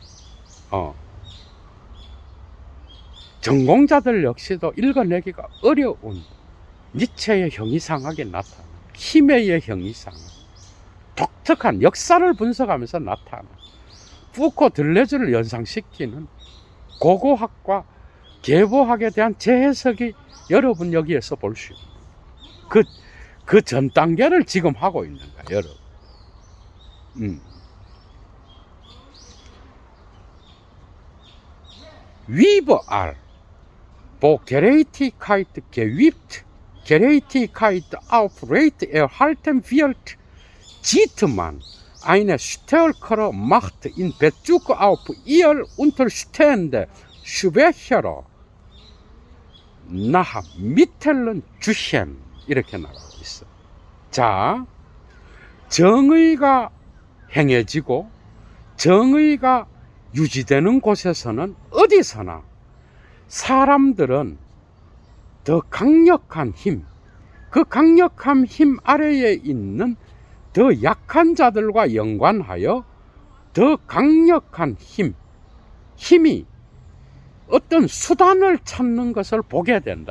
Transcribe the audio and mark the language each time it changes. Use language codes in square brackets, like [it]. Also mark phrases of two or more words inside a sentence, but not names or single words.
[ko] 전공자들 역시도 읽어내기가 어려운 니체의 형이상학이 나타나, 힘의 형이상학, 독특한 역사를 분석하면서 나타나, 푸코 들레즈를 연상시키는 고고학과 계보학에 대한 재해석이 여러분 여기에서 볼 수 있습니다. 그 전 단계를 지금 하고 있는 거예요, 여러분. [de] Überall, wo Gerechtigkeit geübt, Gerechtigkeit aufrecht erhalten wird, sieht man eine stärkere Macht in Bezug auf ihr unterstehende Schwächere nach Mitteln 주현. [ko] 이렇게 나가고 있어. 자, 정의가 행해지고 정의가 유지되는 곳에서는 어디서나 사람들은 더 강력한 힘, 그 강력한 힘 아래에 있는 더 약한 자들과 연관하여 더 강력한 힘이 어떤 수단을 찾는 것을 보게 된다.